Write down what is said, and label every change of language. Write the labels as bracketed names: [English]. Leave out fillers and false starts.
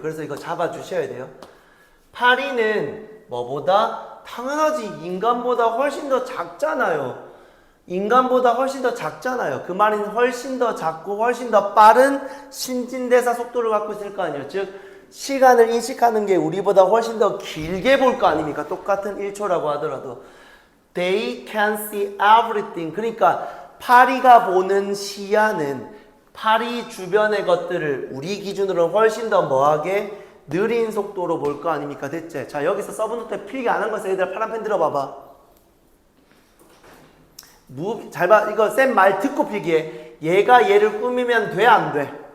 [Korean] 그래서 이거 잡아주셔야 돼요. 파리는 뭐보다? 당연하지. 인간보다 훨씬 더 작잖아요. 인간보다 훨씬 더 작잖아요. 그 말은 훨씬 더 작고 훨씬 더 빠른 신진대사 속도를 갖고 있을 거 아니에요. 즉 시간을 인식하는 게 우리보다 훨씬 더 길게 볼 거 아닙니까? 똑같은 1초라고 하더라도 [English] They can see everything. [Korean] 그러니까 파리가 보는 시야는 파리 주변의 것들을 우리 기준으로 훨씬 더 뭐하게 느린 속도로 볼 거 아닙니까? 됐지? 자, 여기서 서브노트 필기 안 한 거에서 얘들아 파란펜 들어봐봐. 잘 봐. 이거 쌤 말 듣고 필기해. 얘가 얘를 꾸미면 돼, 안 돼?